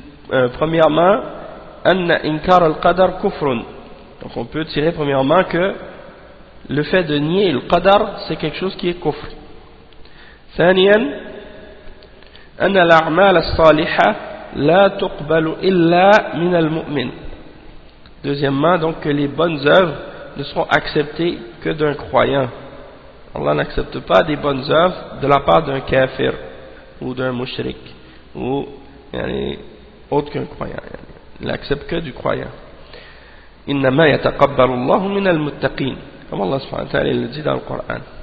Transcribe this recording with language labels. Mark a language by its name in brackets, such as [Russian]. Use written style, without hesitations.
[French] Premièrement, [Arabic] أن إنكار القدر كفر. [French] Donc on peut tirer premièrement que le fait de nier le qadar c'est quelque chose qui est kufr. [Arabic] ثانيا أن الأعمال الصالحة لا تقبل إلا من المؤمن. [French] Deuxièmement, donc que les bonnes œuvres ne seront acceptées que d'un croyant. Allah n'accepte pas des bonnes œuvres de la part d'un kafir ou d'un mushrik ou autre qu'un croyant. Il n'accepte que du croyant. [Arabic] إنما يتقبل الله من المتقين, [French] comme Allah subhanahu wa ta'ala le dit dans le Coran.